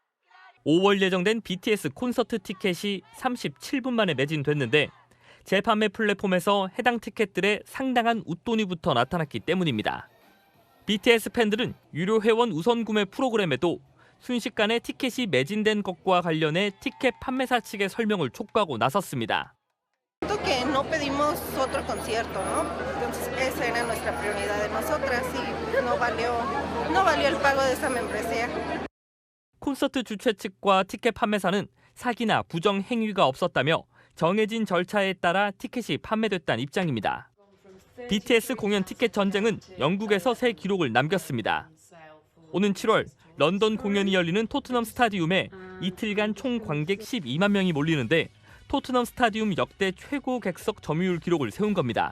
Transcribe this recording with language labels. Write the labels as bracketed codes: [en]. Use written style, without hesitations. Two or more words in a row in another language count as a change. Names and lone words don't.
[ko] 5월 예정된 BTS 콘서트 티켓이 37분 만에 매진됐는데 재판매 플랫폼에서 해당 티켓들의 상당한 웃돈이부터 나타났기 때문입니다. BTS 팬들은 유료 회원 우선 구매 프로그램에도 순식간에 티켓이 매진된 것과 관련해 티켓 판매사 측의 설명을 촉구하고 나섰습니다. [es] Que no pedimos otro concierto, ¿no? Entonces esa era nuestra prioridad de nosotras y no valió el pago de esa membresía. [ko] 콘서트 주최 측과 티켓 판매사는 사기나 부정 행위가 없었다며 정해진 절차에 따라 티켓이 판매됐다는 입장입니다. BTS 공연 티켓 전쟁은 영국에서 새 기록을 남겼습니다. 오는 7월 런던 공연이 열리는 토트넘 스타디움에 이틀간 총 관객 12만 명이 몰리는데 토트넘 스타디움 역대 최고 객석 점유율 기록을 세운 겁니다.